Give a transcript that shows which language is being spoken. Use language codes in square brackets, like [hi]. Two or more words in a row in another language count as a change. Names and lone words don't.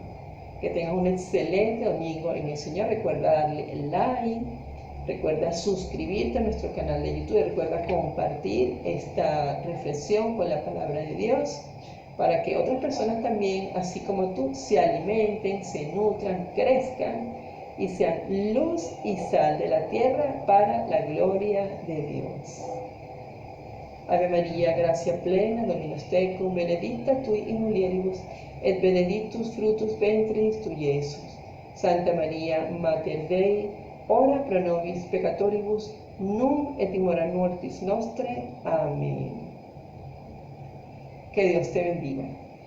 [es] Que tengas un excelente domingo en el Señor. Recuerda darle el like, recuerda suscribirte a nuestro canal de YouTube, recuerda compartir esta reflexión con la palabra de Dios para que otras personas también, así como tú, se alimenten, se nutran, crezcan y sean luz y sal de la tierra para la gloria de Dios. [la] Ave María, gracia plena, Dominus tecum, benedicta tui in mulieribus, et benedictus fructus ventris tui, Iesus. Santa María, Mater Dei, ora pro nobis peccatoribus, nunc et in hora mortis nostre. [es] Amén. Que Dios te bendiga.